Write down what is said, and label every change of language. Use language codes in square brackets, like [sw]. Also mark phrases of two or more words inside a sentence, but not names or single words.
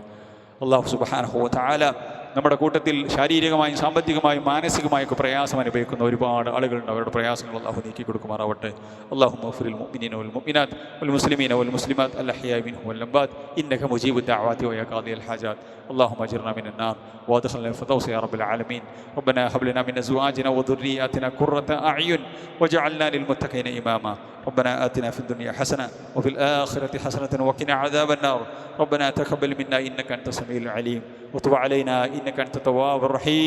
[ml] അള്ളാഹു [ar] سبحانه وتعالى [ml] നമ്മുടെ കൂട്ടത്തിൽ ശാരീരികമായും സാമ്പത്തികമായും മാനസികമായൊക്കെ പ്രയാസം അനുഭവിക്കുന്ന ഒരുപാട് ആളുകളുണ്ട്. അവരുടെ പ്രയാസങ്ങൾ അള്ളാഹു നീക്കി കൊടുക്കുമാറാവട്ടെ. [ar] اللهم اغفر للمؤمنين والمؤمنات والمسلمين والمسلمات الأحياء منهم والأموات إنك مجيب الدعوات ويا قاضي الحاجات. اللهم اجرنا من النار وادخلنا الفردوس يا رب العالمين. ربنا هب لنا من ازواجنا وذرياتنا قرة اعين واجعلنا للمتقين اماما. ربنا آتنا في الدنيا حسنة وفي الآخرة حسنة وقنا عذاب النار. ربنا تقبل منا إنك أنت السميع العليم وتب علينا إنك أنت التواب الرحيم.